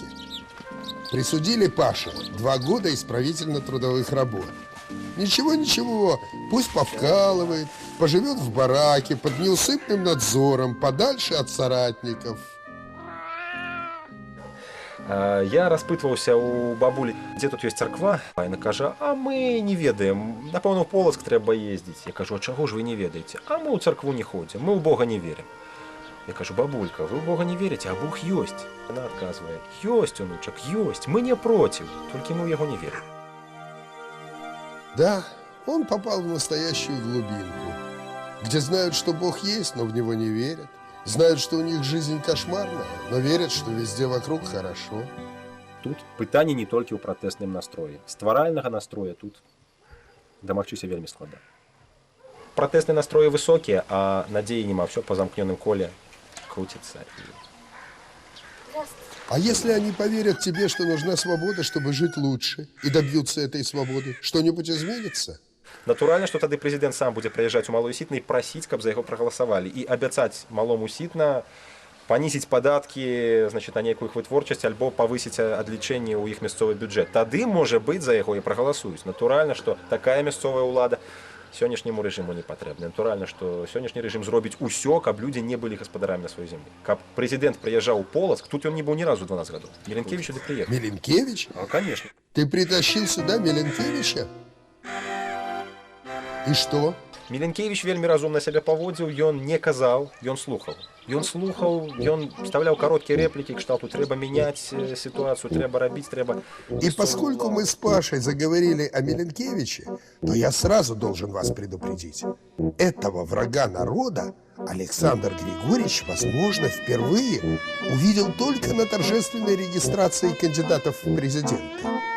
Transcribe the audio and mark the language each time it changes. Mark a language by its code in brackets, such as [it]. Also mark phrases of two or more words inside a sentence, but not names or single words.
[ru] Присудили Пашу 2 года исправительно-трудовых работ. Ничего, пусть повкалывает, поживет в бараке под неусыпным надзором, подальше от соратников. [be] Я распытваўся у бабулі, дзе тут ёсць царква, а яна кажа: а мы не ведаем, напэўна, ў Полацк трэба ездзіць. Я кажу: а чаго ж вы не ведаеце? А мы ў царкву не ходзім, мы ў Бога не верым. Я кажу: бабулька, вы ў Бога не верыце, а Бог ёсць. Яна адказвае: ёсць, унучак, ёсць, мы не проціў, толькі мы ў яго не верым. [ru] Да, он попал в настоящую глубинку, где знают, что Бог есть, но в него не верят. Знают, что у них жизнь кошмарная, но верят, что везде вокруг хорошо. [be] Тут пытанне не толькі ў пратэсным настроі. Стваральнага настроя тут дамагчыся вельмі складана. Пратэсныя настроі высокія, а надзеі няма, [ru] все по замкнёным коле крутится. А если они поверят тебе, что нужна свобода, чтобы жить лучше, и добьются этой свободы, что-нибудь изменится? [be] Натуральна, што тады прэзідэнт сам будзе прыязджаць у Малую Сітна і прасіць, каб за яго прагаласавалі, і абяцаць Малому Сітна панізіць падаткі, значит, на нейкую іх вытворчасць альбо павысіць адлічэнне ў іх мясцовы бюджэт. Тады, можа быць, за яго і прагаласуюць. Натуральна, што такая мясцовая ўлада сённяшняму рэжыму не патрэбна. Натуральна, што сённяшні рэжым зробіць усё, каб людзі не былі гаспадарамі на сваёй зямлі. Каб прэзідэнт прыязджаў у Полацк, тут ён не быў ні разу 12 гадоў. Миленкевич сюды прыехаў. [ru] Миленкевич? А, конечно. Ты притащил сюда Миленкевича? И что? [be] Миленкевич вельмі разумна сябе паводзіў, ён не казаў, ён слухаў. Ён слухаў, ён вставляў кароткія рэплікі, кшталту трэба меняць ситуацию, трэба рабіць, трэба... [ru] И поскольку мы с Пашей заговорили о Миленкевиче, то я сразу должен вас предупредить. Этого врага народа Александр Григорьевич, возможно, впервые увидел только на торжественной регистрации кандидатов в президенты.